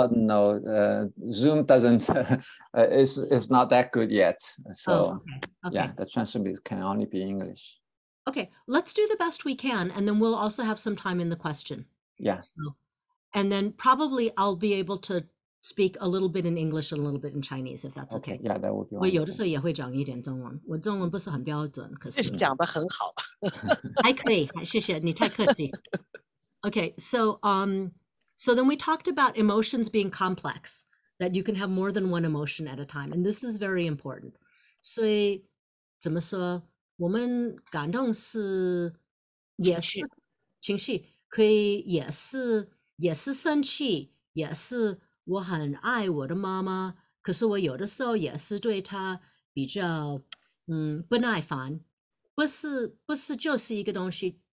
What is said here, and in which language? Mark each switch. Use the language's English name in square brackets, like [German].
[English] No, Zoom doesn't, it's not that good yet. So okay. Yeah, the transcript can only be English. Okay, let's do the best we can, and then we'll also have some time in the question. Yeah. And then probably I'll be able to speak a little bit in English and a little bit in Chinese, if that's okay. Yeah, that would be wonderful. [Chinese] 我有的时候也会讲一点中文，我中文不是很标准，可是讲得很好。还可以，谢谢你太客气。 [English] Okay, so then we talked about emotions being complex, that you can have more than one emotion at a time, and this is very important. [Chinese] 所以怎么说，我们感动也是情绪，可以也是生气，也是我很爱我的妈妈，可是我有的时候也是对她比较不耐烦，不是就是一个东西。